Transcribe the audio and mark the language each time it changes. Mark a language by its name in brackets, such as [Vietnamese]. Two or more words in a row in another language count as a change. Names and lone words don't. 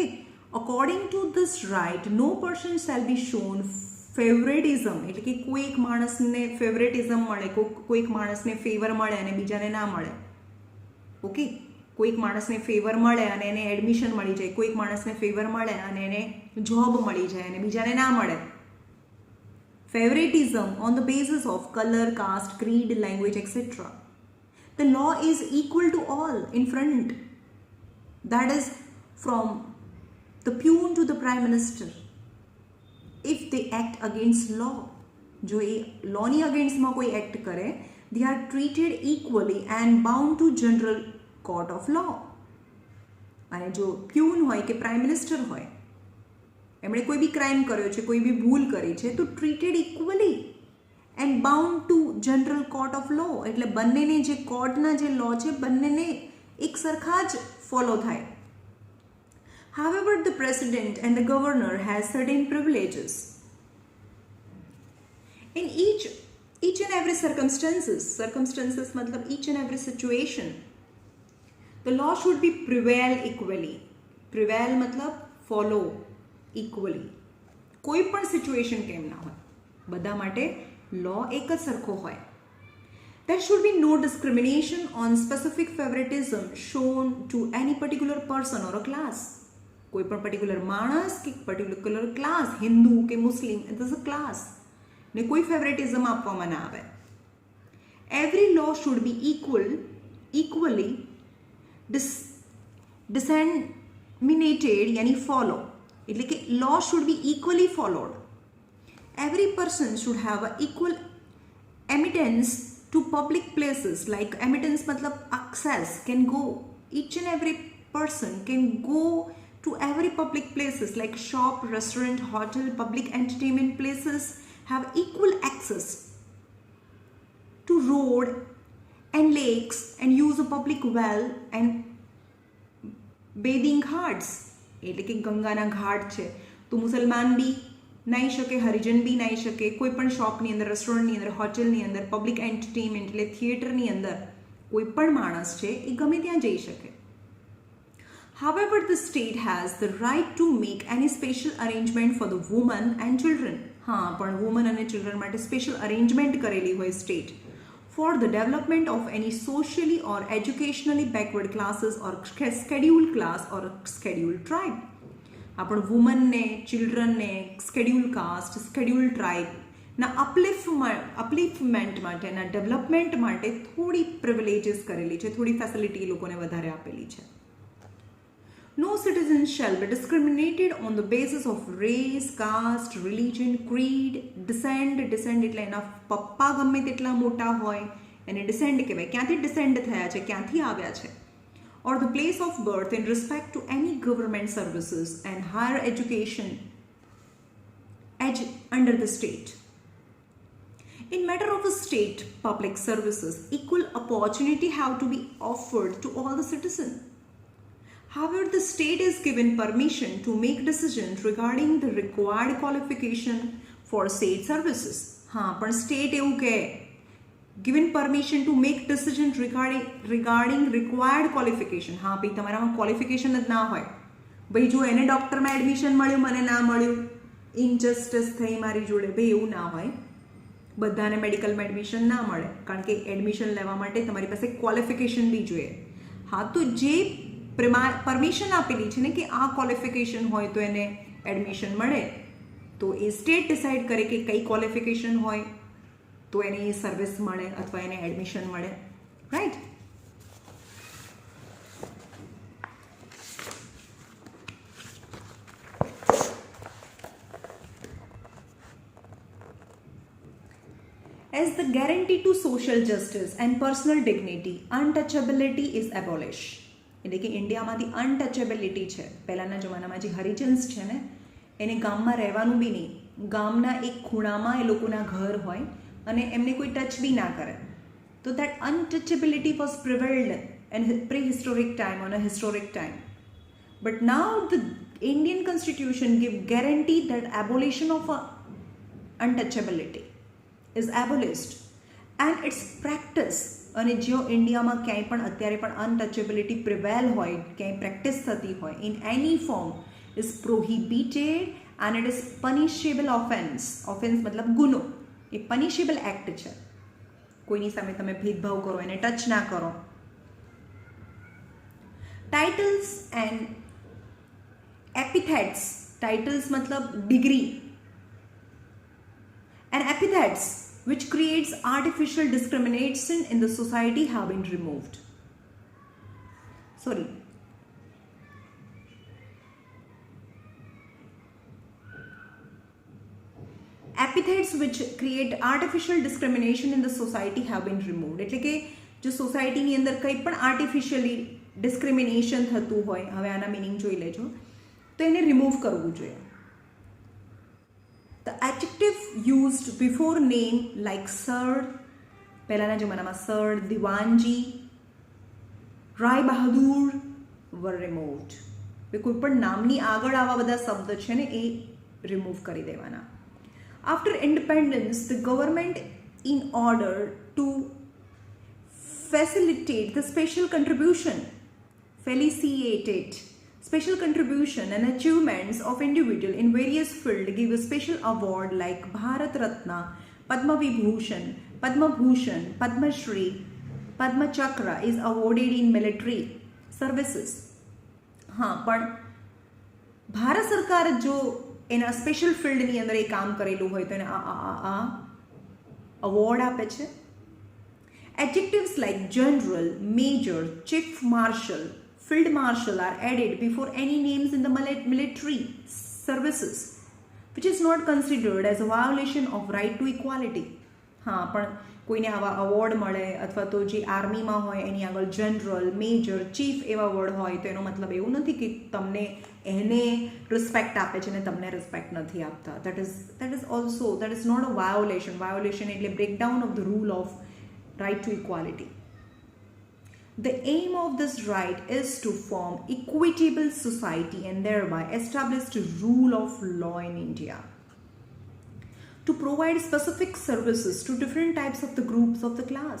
[English] according to this right no person shall be shown favoritism, [Gujarati] એટલે કે કોઈ એક માણસને ફેવરેટિઝમ મળે, કોઈક માણસને ફેવર મળે અને બીજાને ના મળે. ઓકે. કોઈક માણસને ફેવર મળે અને એને એડમિશન મળી જાય, કોઈક માણસને ફેવર મળે અને એને જોબ મળી જાય અને બીજાને ના મળે. [English] Favoritism on the basis of color, caste, creed, language, etc. The law is equal to all in front. That is from the peon to the prime minister. If they act against law, [Gujarati] જો એ લૉની અગેન્સ્ટમાં કોઈ એક્ટ કરે, [English] they are treated equally and bound to general court of law. [Gujarati] અને જો પ્યુન હોય કે [English] prime minister [Gujarati] હોય, એમણે કોઈ બી ક્રાઇમ કર્યો છે, કોઈ બી ભૂલ કરી છે, તો [English] treated equally and bound to general court of law. [Gujarati] એટલે બંનેને જે કોર્ટના જે લો છે બંનેને એક સરખા જ ફોલો થાય. [English] However, the president and the governor has certain privileges. In each and every circumstances मतलब each and every situation, the law should be prevail equally. Prevail मतलब follow equally. [Gujarati] કોઈ પણ સિચ્યુએશન કેમ ના હોય, બધા માટે લો એક જ સરખો હોય. [English] There should be no discrimination on specific favoritism shown to any particular person or a class. [Gujarati] કોઈ પણ પર્ટિક્યુલર માણસ કે પર્ટિક્યુલર ક્લાસ, હિન્દુ કે મુસ્લિમ, [English] it is a class, [Gujarati] ને કોઈ ફેવરેટિઝમ આપવામાં ના આવે. [English] every law should be equally disseminated, યાની ફોલો, [Gujarati] એટલે કે [English] law should be equally followed. Every person should have an equal admittance to public places, like admittance matlab access, can go, each and every person can go to every public places like shop, restaurant, hotel, public entertainment places, have equal access to road and lakes and use a public well and bathing ghats. [Gujarati] એટલે કે ગંગાના ઘાટ છે તો મુસલમાન બી નાહી શકે, હરિજન બી નાહી શકે, કોઈ પણ શોપની અંદર, રેસ્ટોરન્ટની અંદર, હોટલની અંદર, [English] public entertainment [Gujarati] એટલે થિયેટરની અંદર કોઈ પણ માણસ છે એ ગમે ત્યાં જઈ શકે. [English] However, the state has the right to make any special arrangement for the women and children. [Gujarati] હા, પણ વુમન અને ચિલ્ડ્રન માટે સ્પેશિયલ અરેન્જમેન્ટ કરેલી હોય સ્ટેટ [English] for the development of any socially or educationally backward classes or scheduled class or scheduled tribe. [Gujarati] आपण વુમનને, ચિલ્ડ્રનને, [English] schedule caste, [Gujarati] સ્કેડ્યુલ ટ્રાઇબના અપલિફમેન્ટ માટે, એના ડેવલપમેન્ટ માટે થોડી પ્રિવિલેજીસ કરેલી છે, થોડી ફેસિલિટી એ લોકોને વધારે આપેલી છે. [English] No citizen shall be discriminated on the basis of race, caste, religion, creed, descent [Gujarati] એટલે એના પપ્પા ગમે તેટલા મોટા હોય એને descent કહેવાય, ક્યાંથી descend થયા છે, ક્યાંથી આવ્યા છે, [English] or the place of birth in respect to any government services and higher education edge under the state. In matter of the state public services, equal opportunity have to be offered to all the citizens. However, the state is given permission to make decisions regarding the required qualification for state services. [Hindi] हाँ, पर [English] state [Gujarati] એવું કહે [English] given permission to make decisions regarding required qualification. [Gujarati] हाँ ભાઈ તમારામાં qualification જ ના હોય, ભાઈ જો એને ડોક્ટરમાં એડમિશન મળ્યું મને ના મળ્યું, ઇનજસ્ટિસ થઈ મારી જોડે, ભાઈ એવું ના હોય. બધાને મેડિકલમાં એડમિશન ના મળે, કારણ કે એડમિશન લેવા માટે તમારી પાસે ક્વોલિફિકેશન બી જોઈએ. હા, તો જે પરમિશન આપેલી છે ને કે આ ક્વોલિફિકેશન હોય તો એને એડમિશન મળે, તો એ સ્ટેટ ડિસાઇડ કરે કે કઈ ક્વોલિફિકેશન હોય તો એને એ સર્વિસ મળે અથવા એને એડમિશન મળે, રાઈટ? [English] As the guarantee to social justice and personal dignity, untouchability is abolished. [Gujarati] એટલે કે ઇન્ડિયામાંથી અનટચેબિલિટી છે. પહેલાંના જમાનામાં જે હરિજન્સ છે ને એને ગામમાં રહેવાનું બી નહીં, ગામના એક ખૂણામાં એ લોકોના ઘર હોય અને એમને કોઈ ટચ બી ના કરે. [English] તો that untouchability was prevailed in prehistoric time, on a historic time. But now the Indian constitution give guarantee that abolition of untouchability is abolished and its practice. [Gujarati] અને જો ઇન્ડિયામાં ક્યાંય પણ અત્યારે પણ અનટચેબિલિટી પ્રિવેલ હોય, ક્યાંય પ્રેક્ટિસ થતી હોય [English] in any form, is prohibited and it is punishable offense. [Gujarati] ઓફેન્સ મતલબ ગુનો, એ [English] punishable act [Gujarati] છે. કોઈની સામે તમે ભેદભાવ કરો, એને ટચ ના કરો. [English] titles and epithets. [Gujarati] ટાઇટલ્સ મતલબ ડિગ્રી, [English] and epithets which creates artificial discrimination in the society have been removed. Epithets which create artificial discrimination in the society have been removed. [Gujarati] એટલે કે જો સોસાયટીની અંદર કંઈ પણ આર્ટિફિશિયલી ડિસ્ક્રિમિનેશન થતું હોય, હવે આના મિનિંગ જોઈ લેજો, તો એને રિમૂવ કરવું જોઈએ. [English] The adjective used before name like sir, [Gujarati] પહેલાના જમાનામાં sir, દિવાનજી, રાય બહાદુર [English] were removed. [Gujarati] કોઈ પણ નામની આગળ આવા બધા શબ્દ છે ને એ રિમૂવ કરી દેવાના. [English] After independence, the government, in order to facilitate the special contribution and achievements of individual in various fields, give a special award like Bharat Ratna, Padma Vibhushan, Padma Bhushan, Padma Shri, Padma Chakra is awarded in military services. [Gujarati] हाँ, પણ ભારત સરકાર જો એના સ્પેશિયલ ફિલ્ડની અંદર એ કામ કરેલું હોય તો એને આ અવોર્ડ આપે છે. [English] Adjectives like general, major, chief marshal, field marshal are added before any names in the military services, which is not considered as a violation of right to equality. [Gujarati] हाँ, પણ કોઈને આવા અવોર્ડ મળે અથવા તો જે આર્મીમાં હોય એની આગળ જનરલ, મેજર, ચીફ એવા વર્ડ હોય તો એનો મતલબ એવું નથી કે તમને એને રિસ્પેક્ટ આપે છે ને તમને રિસ્પેક્ટ નથી આપતા. [English] that is not a violation. એટલે breakdown of the rule of right to equality. The aim of this right is to form equitable society and thereby establish the rule of law in India. To provide specific services to different types of the groups of the class.